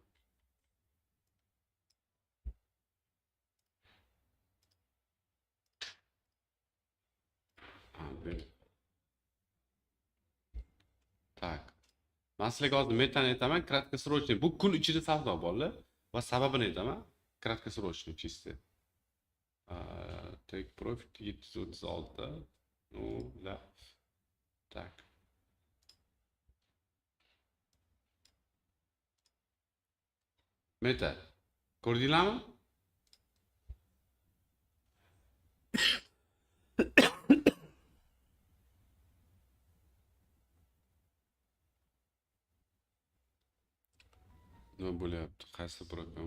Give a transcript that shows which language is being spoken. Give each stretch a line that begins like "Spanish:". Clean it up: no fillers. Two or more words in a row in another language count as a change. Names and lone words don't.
Russian: Tak.
Uzbek: Men sizlarga hozir metani aytaman, краткосрочный. Bu kun ichida savdo bolalar va sababini aytaman.
Russian: Краткосрочный чисто.
English: Take profit 736.
Russian: Ну, да. Так.
Uzbek: Meta. Ko'rdinglarmi? Nima bo'lyapti? Qaysi program?